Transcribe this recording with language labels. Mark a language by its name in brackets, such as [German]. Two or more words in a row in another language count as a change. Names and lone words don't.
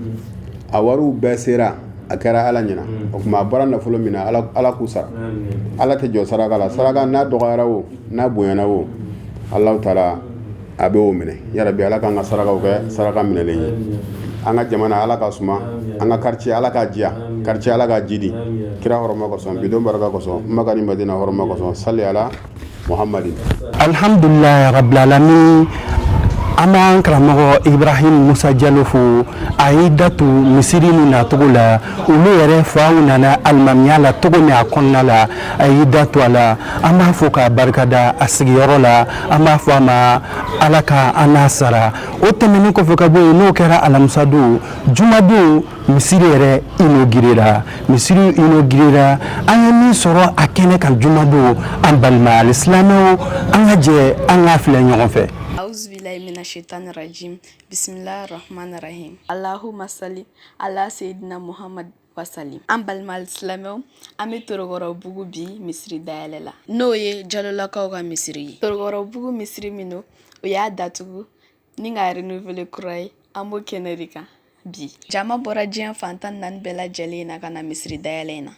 [Bambara] a wariw bɛɛ sera a kɛra ala ɲɛna o kuma a bɔra nafolo min na ala k'u sara ala tɛ jɔ saraka la saraka n'a dɔgɔyara o n'a bonyana o Allahu taala a bɛ o minɛ yarabi ala k'an ka sarakaw kɛ saraka minɛlen ye an ka jamana ala ka suma an ka quartier ala ka diya quartier ala ka jidi kira hɔrɔma kosɔn bidon baraka kosɔn Maka ni Madina hɔrɔma kosɔn [Arabic] صل على محمد الحمد لله رب العالمين [Bambara] an b'an karamɔgɔ Ibrahim Musa Jalo fo a y'i da tu misiri ni nacogo la olu yɛrɛ faw nana alimamiya la cogo min a kɔnɔna la a y'i da tu a la an b'a fɔ k'a barikada a sigiyɔrɔ la an b'a fɔ a ma ala ka an n'a sara o tɛmɛnen kɔfɛ ka bɔ yen n'o kɛra alamisa don jumadon misiri yɛrɛ inaugurera misiri inaugurera an ye min sɔrɔ a kɛnɛ kan jumadon an balima alisilamɛw an ka jɛ an k'a filɛ ɲɔgɔn fɛ. [Arabic] أعوذ بالله من الشيطان الرجيم. بسم الله الرحمن الرحيم. اللهم صل على سيدنا محمد وسلم. [Bambara] An balima alisilamɛw an bɛ Torokɔrɔbugu bi misiri dayɛlɛ la n'o ye Jalolakaw ka misiri ye. Torokɔrɔbugu misiri min don o y'a datugu ni ka renouveler kura ye an b'o kɛnɛ de kan bi. Jama bɔra diɲɛ fantan naani bɛɛ lajɛlen na ka na misiri dayɛlɛ in na.